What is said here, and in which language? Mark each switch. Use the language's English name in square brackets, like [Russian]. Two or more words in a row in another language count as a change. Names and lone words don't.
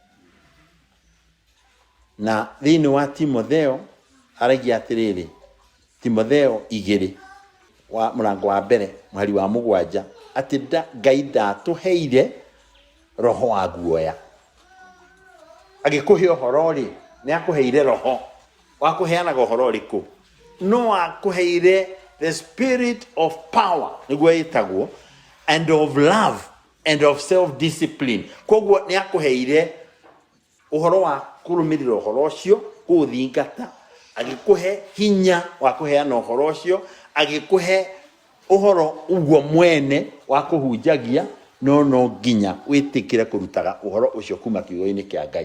[Kikuyu] Na thĩinĩ wa Timotheo aragia atĩrĩrĩ, Timotheo 2 wa mũrango wa mbere mũhari wa 7, atĩ Ngai ndatũheire roho wa guoya. Agĩkũhe ũhoro rĩ, nĩ akũheire roho wa kũheanaga ũhoro ũrĩkũ? No akũheire [English] the spirit of power, [Kikuyu] nĩguo ĩtagwo, [English] and of love and of self-discipline. [Kikuyu] Koguo nĩ akũheire ũhoro wa kũrũmĩrĩra ũhoro ũcio, kũũthingata, agĩkũhe hinya wa kũheana ũhoro ũcio, agĩkũhe ũhoro ũguo mwene wa kũhunjagia, no nginya wĩtĩkĩre kũrutaga ũhoro ũcio kuma kiugo-inĩ kĩa Ngai.